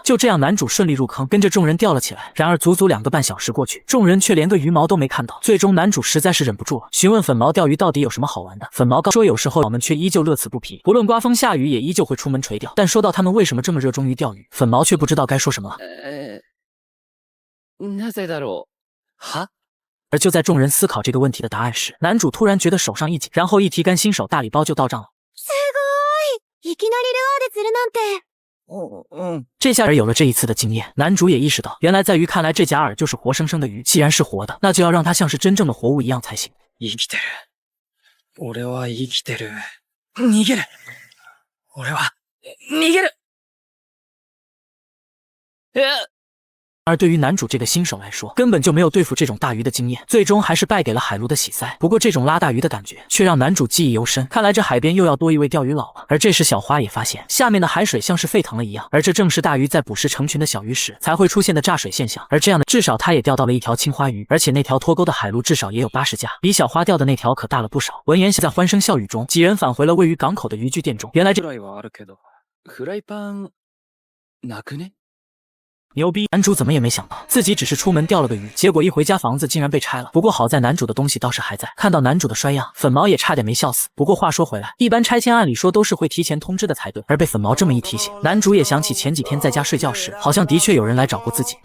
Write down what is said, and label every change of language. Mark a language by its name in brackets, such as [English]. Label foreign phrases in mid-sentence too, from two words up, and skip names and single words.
[Chinese] 就这样，男主顺利入坑，跟着众人钓了起来。然而足足2个半小时过去，众人却连个鱼毛都没看到。最终男主实在是忍不住了，询问粉毛钓鱼到底有什么好玩的。粉毛告说有时候我们却依旧乐此不疲，不论刮风下雨也依旧会出门垂钓。但说到他们为什么这么热衷于钓鱼，粉毛却不知道该说什么了。 [Japanese] なぜだろう？は？ [Chinese] 而就在众人思考这个问题的答案时，男主突然觉得手上一紧，然后一提竿新手大礼包就到账了。 [Japanese] すごい！いきなりルアーで釣るなんて。 [Chinese] 这下而有了这一次的经验，男主也意識到，原来在鱼看来这假饵就是活生生的鱼，既然是活的，那就要让它像是真正的活物一样才行。 [Japanese] 生きてる。俺は生きてる。逃げる。俺は逃げる。 [Chinese] 而对于男主这个新手来说，根本就没有对付这种大鱼的经验，最终还是败给了海陆的喜塞。不过这种拉大鱼的感觉却让男主记忆犹深，看来这海边又要多一位钓鱼佬了。而这时小花也发现下面的海水像是沸腾了一样，而这正是大鱼在捕食成群的小鱼时才会出现的炸水现象。而这样的至少他也钓到了一条青花鱼，而且那条脱钩的海陆至少也有80架，比小花钓的那条可大了不少。闻言在欢声笑语中，几人返回了位于港口的渔具店中。原来这 [Japanese] フライパンなくね？ [Chinese] 牛逼！男主怎么也没想到，自己只是出门钓了个鱼，结果一回家房子竟然被拆了。不过好在男主的东西倒是还在。看到男主的衰样，粉毛也差点没笑死。不过话说回来，一般拆迁按理说都是会提前通知的才对，而被粉毛这么一提醒，男主也想起前几天在家睡觉时，好像的确有人来找过自己。